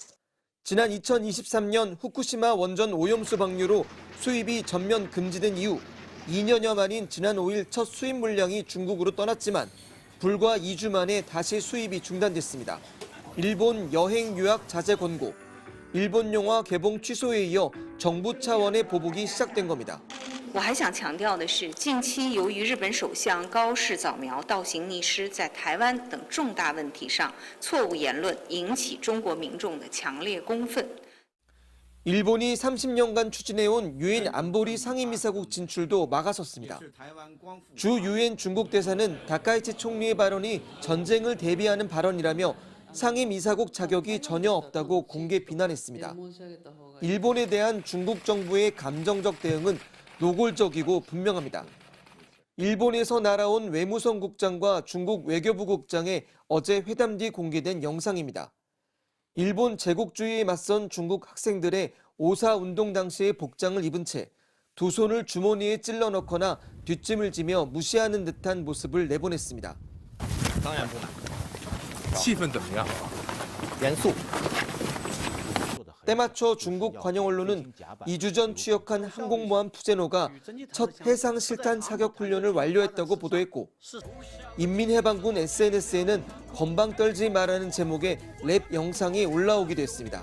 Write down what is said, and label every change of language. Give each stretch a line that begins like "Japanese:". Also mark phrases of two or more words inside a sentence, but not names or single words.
Korean: 지난 2023년 후쿠시마 원전 오염수 방류로 수입이 전면 금지된 이후 2년여 만인 지난 5일 첫 수입 물량이 중국으로 떠났지만 불과 2주 만에 다시 수입이 중단됐습니다. 일본 여행 유학 자제 권고, 일본 영화 개봉 취소에 이어 정부 차원의 보복이 시작된 겁니다.
Chinese: 我还想强调的是，近期由于日本首相高市早苗倒行逆施，在台湾等重大问题上错误言论，引起中国民众的强烈公愤。
Korean: 일본이 30년간 추진해온 유엔 안보리 상임이사국 진출도 막아섰습니다. 주 유엔 중국 대사는 다카이치 총리의 발언이 전쟁을 대비하는 발언이라며 상임이사국 자격이 전혀 없다고 공개 비난했습니다. 일본에 대한 중국 정부의 감정적 대응은 노골적이고 분명합니다. 일본에서 날아온 외무성 국장과 중국 외교부 국장의 어제 회담 뒤 공개된 영상입니다. 일본 제국주의에 맞선 중국 학생들의 오사 운동 당시의 복장을 입은 채 두 손을 주머니에 찔러 넣거나 뒷짐을 지며 무시하는 듯한 모습을 내보냈습니다.
Chinese: 当然不满，气氛怎么样？严肃。
Korean: 때맞춰 중국 관영 언론은 2주 전 취역한 항공모함 푸제노가 첫 해상 실탄 사격 훈련을 완료했다고 보도했고 인민해방군 SNS에는 건방 떨지 말라는 제목의 랩 영상이 올라오기도 했습니다.